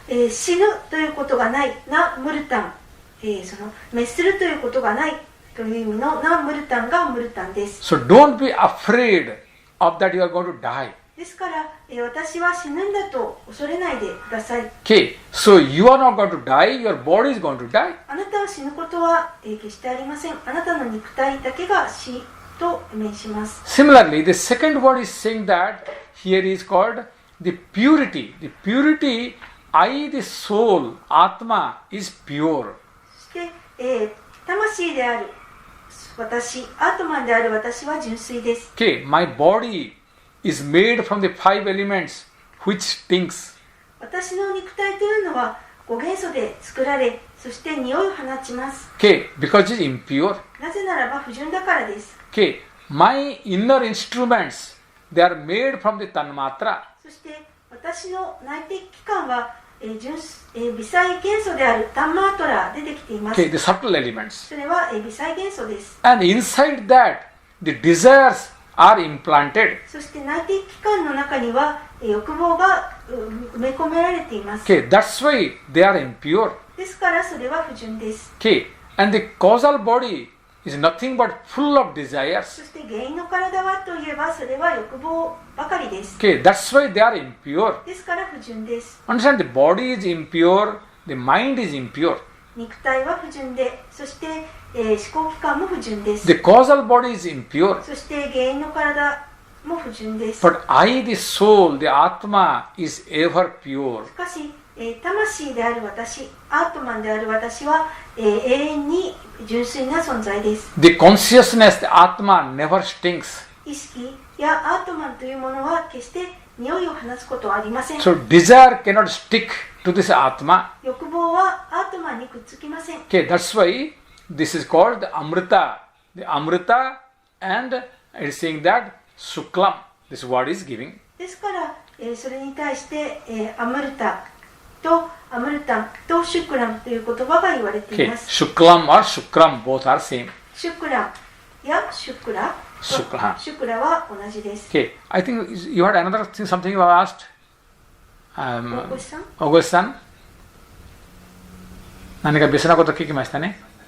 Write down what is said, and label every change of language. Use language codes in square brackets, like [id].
[ja] 死ぬということがないなムルタン、滅するということがないという意味のなムルタンがムルタンです。 [en] So don't be afraid of that you are going to die. [ja] ですから、私は死ぬんだと恐れないでください。 [en] Okay, so you are not going to die, your body is going to die. [ja] あなたは死ぬことは、決してありません。あなたの肉体だけが死と命します。 [en] Similarly, the second word is saying that here is called the purity. The purity, I, the soul, Atma is pure. [ja] そして、魂である私、アートマンである私は純粋です。 [en] Okay, my body is made from the 5 elements which stinks. [ja] 私の肉体というのは5元素で作られ、そして匂いを放ちます。 [en] Okay, because it is impure. [ja] なぜならば不純だからです。 [en] Okay, my inner instruments, they are made from the tanmatra. [ja] そして私の内的器官は、微細元素であるタンマートラでできています。 [en] Okay, the subtle elements. [ja] それは、微細元素です。 [en] And inside that, the desires are implanted. [ja] そして内的器官の中には、欲望が埋め込められています。 [en] Okay, that's why they are impure. [ja] ですからそれは不純です。 [en] Okay, and the causal body is nothing but full of [ja] そ [en] desires. [ja] して原因の体はといえばそれは欲望ばかりです。 [en] Okay, that's why they are impure. [ja] ですから不純です。 [en] Understand, the body is impure, the mind is impure. [ja] 肉体は不純で、そして、思考器官も不純です。 [en] The causal body is impure. [ja] そして原因の体も不純です。 [en] But I, the soul, the Atma, is ever pure. [ja] しかし、魂である私、アートマンである私は、永遠に純粋な存在です。 [en] The consciousness, the Atma, never stinks. [ja] 意識やアートマンというものは決して匂いを放つことはありません。 [en] So desire cannot stick to this Atma. [ja] 欲望はアートマンにくっつきません。 [en] Okay, that's why this is called the Amrita. The Amrita, and it is saying that Shuklam, this word is giving. [ja] ですから、それに対して、アムルタとアムルタンとシュクラムという言葉が言われてい [en] Okay, [ja] ます。 [en] Shuklam or Shukram, both are same. [ja] シュクラやシュクラシュクラシュクラは同じです。 [en] Okay, I think you had another thing, something you have asked. [ja] 大越さん、大越さん、何か別なこと聞きましたね。